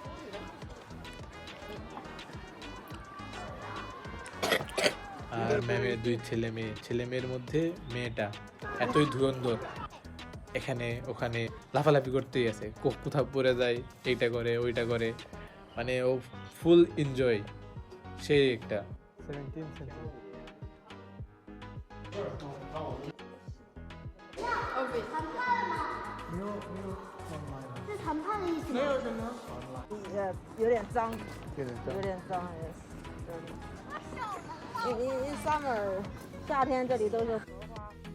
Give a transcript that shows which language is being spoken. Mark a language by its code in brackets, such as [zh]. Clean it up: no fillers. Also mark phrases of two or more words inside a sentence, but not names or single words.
[bn] আর ম্যামের 2 ছেলে মেয়ের মধ্যে মেয়েটা এতই ধুরন্ধর, এখানে ওখানে লাফালাফি করতেই আছে, কোথাও পড়ে যায়, এইটা করে ওইটা করে, মানে ও [en] full enjoy, [bn] সেই একটা 17 সেঞ্চুরি। [zh] 是谈判的意思吗？没有什么，有点脏，有点脏也是。 [en] in summer [zh] 夏天这里都是荷花。